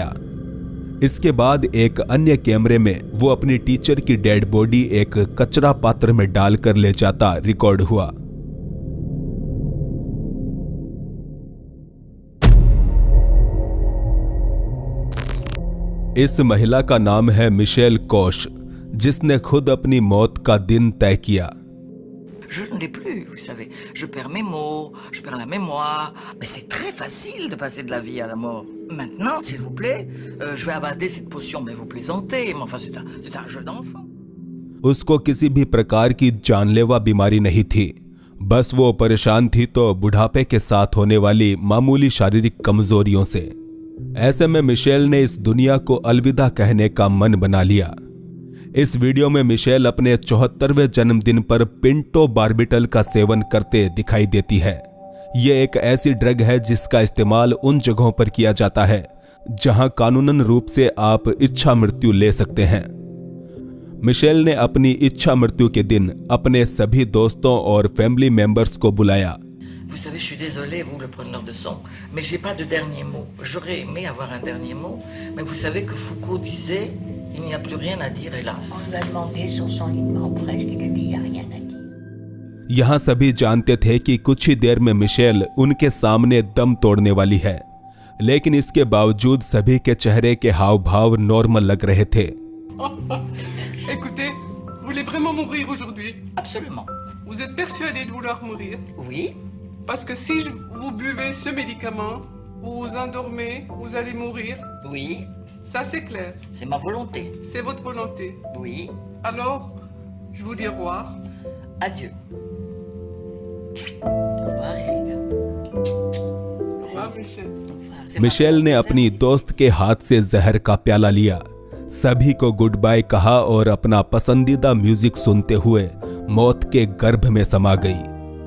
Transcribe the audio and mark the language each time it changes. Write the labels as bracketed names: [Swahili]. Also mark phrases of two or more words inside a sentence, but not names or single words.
[Hindi] इसके बाद एक अन्य कैमरे में वो अपनी टीचर की [English] dead body [Hindi] एक कचरा पात्र में डालकर ले जाता रिकॉर्ड हुआ। इस महिला का नाम है मिशेल कोश, जिसने खुद अपनी मौत का दिन तय किया। [French] Je ne l'ai plus, vous savez. Je perds mes mots, je perds la mémoire. Mais c'est très facile de passer de la vie à la mort. Maintenant, s'il vous plaît, je vais avaler cette potion, mais vous plaisantez. Mais enfin, c'est un jeu d'enfant. [Hindi] उसको किसी भी प्रकार की जानलेवा बीमारी नहीं थी। बस वो परेशान थी तो बुढ़ापे के साथ होने वाली मामूली शारीरिक कमजोरियों से। ऐसे में मिशेल ने इस दुनिया को अलविदा कहने का मन बना लिया। इस वीडियो में मिशेल अपने 74वें जन्मदिन पर पिंटो बार्बिटल का सेवन करते दिखाई देती है। यह एक ऐसी ड्रग है जिसका इस्तेमाल उन जगहों पर किया जाता है जहां कानूनन रूप से आप इच्छा मृत्यु ले सकते हैं। मिशेल ने अपनी इच्छा मृत्यु के दिन अपने सभी दोस्तों और [English] family members [Hindi] को बुलाया। [French] Vous savez, je suis désolée, vous, le preneur de son, mais j'ai pas de dernier mot. J'aurais aimé avoir un dernier mot, mais vous savez que Foucault disait, il n'y a plus rien à dire, hélas. On lui a demandé sur son lit de mort presque, il a dit, il n'y a rien à dire. [Hindi] यहाँ सभी जानते थे कि कुछ ही देर में मिशेल उनके सामने दम तोड़ने वाली है, लेकिन इसके बावजूद सभी के चेहरे के हाव भाव नॉर्मल लग रहे थे। [French] Écoutez, vous voulez vraiment mourir aujourd'hui? Absolument. Vous êtes persuadé de vouloir mourir? Oui. Parce que si vous buvez ce médicament, vous vous endormez, vous allez mourir. Oui. Ça, c'est clair. C'est ma volonté. C'est votre volonté. Oui. Alors, je vous dis au revoir. Adieu. Au revoir, Erika. Au revoir, Michel. [Hindi] मिशेल ने अपनी दोस्त के हाथ से जहर का प्याला लिया, सभी को [English] good bye [Hindi] कहा और अपना पसंदीदा म्यूजिक सुनते हुए मौत के गर्भ में समा गई।